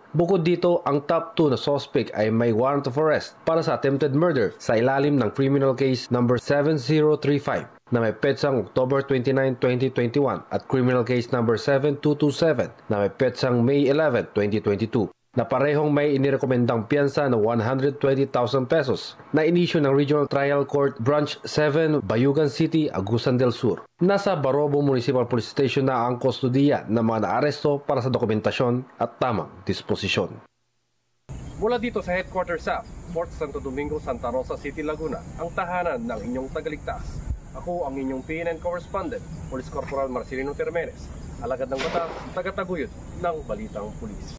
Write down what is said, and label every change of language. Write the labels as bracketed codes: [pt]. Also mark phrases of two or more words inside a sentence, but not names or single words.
[tl] Bukod dito, ang top 2 na suspect ay may [en] warrant of arrest [tl] para sa [en] attempted murder [tl] sa ilalim ng [en] criminal case number 7035 [tl] na may petsang October 29, 2021 at [en] criminal case number 7227 [tl] na may petsang May 11, 2022 na parehong may inirekomendang piyansa na 120,000 pesos na inisyo ng Regional Trial Court Branch 7, Bayugan City, Agusan del Sur. Nasa Barobo Municipal Police Station na ang kustodiya ng mga naaresto para sa dokumentasyon at tamang disposisyon. Mula dito sa Headquarters SAF, Fort Santo Domingo, Santa Rosa City, Laguna, ang tahanan ng inyong tagaligtas. Ako ang inyong PNN correspondent, Police Corporal Marcelino Termenes, alagad ng batas, tagataguyod ng Balitang Pulis.